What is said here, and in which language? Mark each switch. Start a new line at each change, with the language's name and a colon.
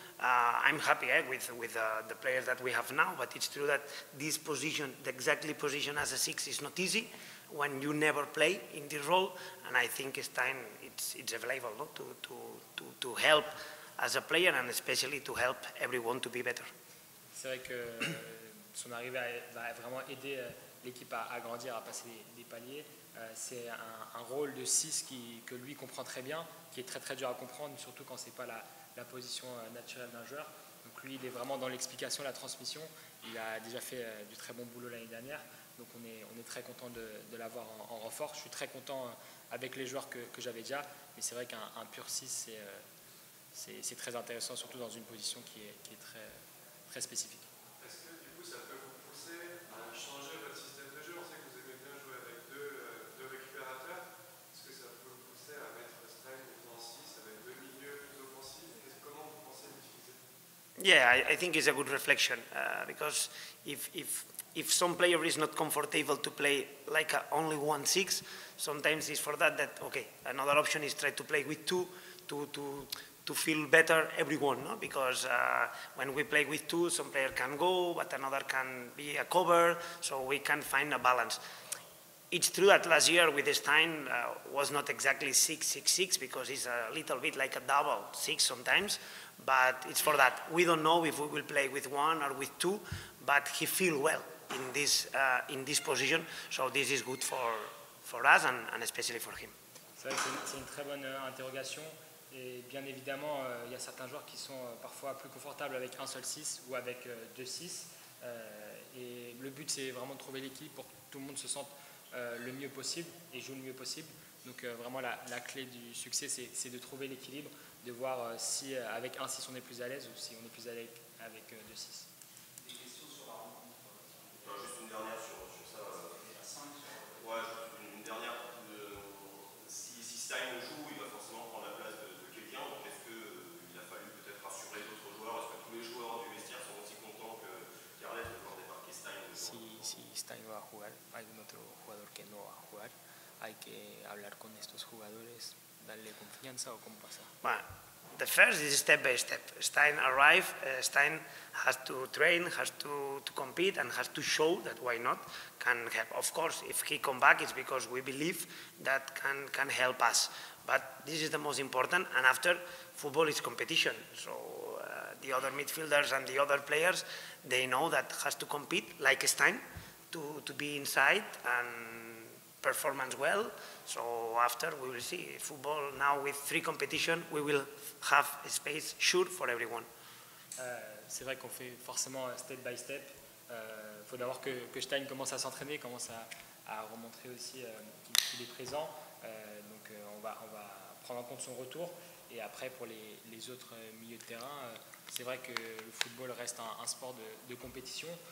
English: I'm happy with the players that we have now, but it's true that this position, the exactly position as a 6, is not easy when you never play in this role, and I think Stein it's available, no? to help as a player, and especially to help everyone to be better.
French: C'est vrai que son arrivée va vraiment aider l'équipe à grandir, à passer des paliers. C'est un rôle de 6 que lui comprend très bien, qui est très très dur à comprendre, surtout quand ce n'est pas la position naturelle d'un joueur. Donc lui, il est vraiment dans l'explication, la transmission. Il a déjà fait du très bon boulot l'année dernière, donc on est très content de l'avoir en renfort. Je suis très content avec les joueurs que j'avais déjà, mais c'est vrai qu'un pur 6, c'est très intéressant, surtout dans une position qui est très, très spécifique. Est-ce que du coup ça peut vous pousser à changer votre système de jeu? On sait que vous aimez bien jouer avec deux récupérateurs. Est-ce que ça peut vous pousser à mettre Stein en 6 avec 2 milieux plus offensifs? Comment vous pensez l'utiliser?
English: Yeah, I think it's a good reflection, because if some player is not comfortable to play like only 1-6, sometimes it's for that okay, another option is try to play with 2 to feel better everyone, no? Because when we play with 2, some player can go, but another can be a cover, so we can find a balance. It's true that last year with Stein was not exactly 6-6-6, because it's a little bit like a double 6 sometimes, but it's for that. We don't know if we will play with 1 or with 2, but he feels well in this position, so this is good for us and especially for him.
French: C'est une très bonne interrogation. Et bien évidemment, il y a certains joueurs qui sont parfois plus confortables avec un seul 6 ou avec 2 6. Et le but, c'est vraiment de trouver l'équilibre pour que tout le monde se sente le mieux possible et joue le mieux possible. Donc vraiment, la clé du succès, c'est de trouver l'équilibre, de voir si avec un 6 on est plus à l'aise ou si on est plus à l'aise avec 2 6. Des questions sur la rencontre? Juste une dernière sur ça. Ouais, une dernière. Si Stein joue, il va forcément prendre la place de quelqu'un. Donc est-ce qu'il a fallu peut-être rassurer d'autres joueurs? Est-ce que tous les joueurs du vestiaire sont aussi contents que Carles de voir débarquer Stein?
Spanish: Si Stein va a jugar, hay algún otro jugador que no va a jugar. hay que hablar con estos jugadores, darle confianza o cómo pasa?
English: Well, the first is step by step. Stein arrived, Stein has to train, has to compete, and has to show that why not can help. Of course, if he come back, it's because we believe that can help us. But this is the most important, and after, football is competition. So the other midfielders and the other players, they know that has to compete like Stein to be inside and performance well. So after we will see football now with 3 competition, we will have a space sure for everyone.
French: C'est vrai qu'on fait forcément
English: step by step.
French: Faut d'abord que Stein commence à s'entraîner, commence à remontrer aussi qu'il est présent. Donc on va prendre en compte son retour. Et après pour les autres milieux de terrain, c'est vrai que le football reste un sport de compétition.